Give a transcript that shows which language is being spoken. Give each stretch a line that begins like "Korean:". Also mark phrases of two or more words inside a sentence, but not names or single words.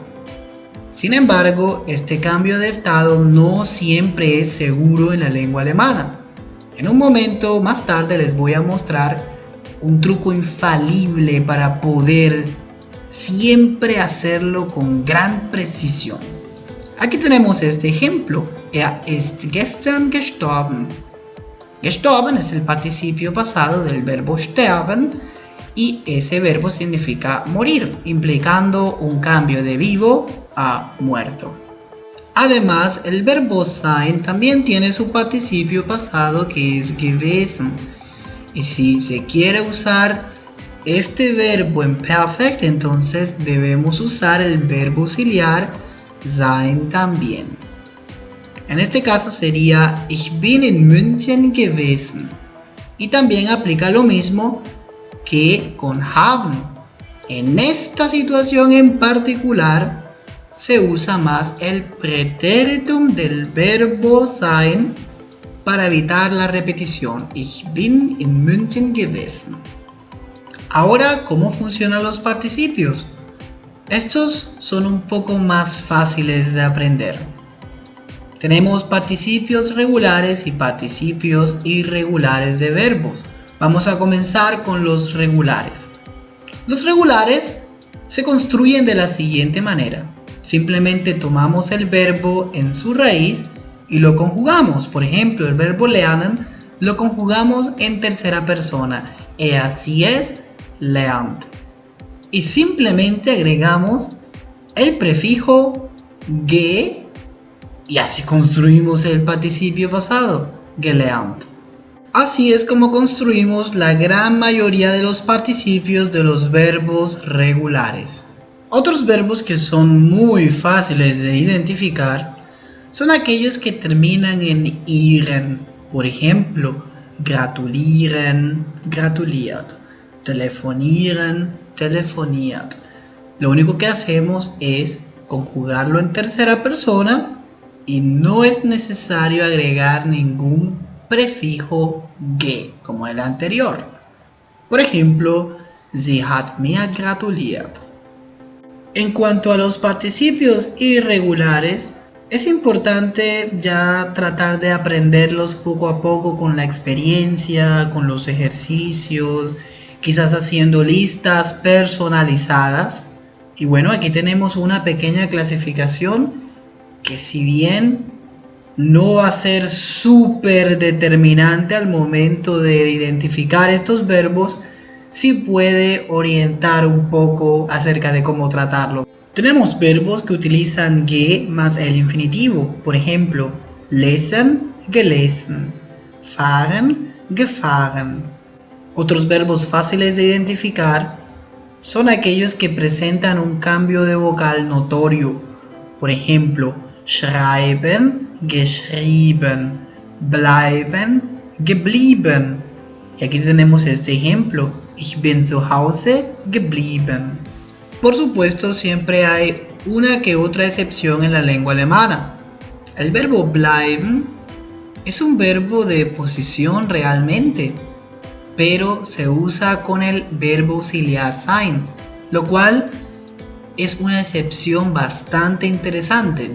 Spanish: Sin embargo, este cambio de estado no siempre es seguro en la lengua alemana. En un momento más tarde les voy a mostrar un truco infalible para poder siempre hacerlo con gran precisión. Aquí tenemos este ejemplo.
German: Er ist gestern gestorben.
Spanish: Gestorben es el participio pasado del verbo sterben y ese verbo significa morir, implicando un cambio de vivo a muerto. Además, el verbo sein también tiene su participio pasado que es gewesen. Y si se quiere usar este verbo en perfect, entonces debemos usar el verbo auxiliar sein también. En este caso sería
German: Ich bin in München gewesen.
Spanish: Y también aplica lo mismo que con haben. En esta situación en particular se usa más el pretéritum del verbo sein para evitar la repetición.
German: Ich bin in München gewesen.
Spanish: Ahora, ¿cómo funcionan los participios? Estos son un poco más fáciles de aprender. Tenemos participios regulares y participios irregulares de verbos. Vamos a comenzar con los regulares. Los regulares se construyen de la siguiente manera. Simplemente tomamos el verbo en su raíz y lo conjugamos. Por ejemplo, el verbo lernen lo conjugamos en tercera persona.
German: Sie es, lernt.
Spanish: Y simplemente agregamos el prefijo ge y así construimos el participio pasado, gelernt. Así es como construimos la gran mayoría de los participios de los verbos regulares. Otros verbos que son muy fáciles de identificar son aquellos que terminan en iren. Por ejemplo,
German: gratulieren, gratuliert, telefonieren, telefoniert.
Spanish: Lo único que hacemos es conjugarlo en tercera persona y no es necesario agregar ningún prefijo ge como el anterior. Por ejemplo,
German: sie hat mir gratuliert.
Spanish: En cuanto a los participios irregulares, es importante ya tratar de aprenderlos poco a poco con la experiencia, con los ejercicios, quizás haciendo listas personalizadas. Y bueno, aquí tenemos una pequeña clasificación que si bien no va a ser súper determinante al momento de identificar estos verbos, sí puede orientar un poco acerca de cómo tratarlo. Tenemos verbos que utilizan ge más el infinitivo. Por ejemplo,
German: lesen, gelesen, fahren, gefahren.
Spanish: Otros verbos fáciles de identificar son aquellos que presentan un cambio de vocal notorio. Por ejemplo,
German: schreiben, geschrieben, bleiben, geblieben.
Spanish: Y aquí tenemos este ejemplo.
German: Ich bin zu Hause geblieben.
Spanish: Por supuesto, siempre hay una que otra excepción en la lengua alemana. El verbo bleiben es un verbo de posición realmente, pero se usa con el verbo auxiliar sein, lo cual es una excepción bastante interesante.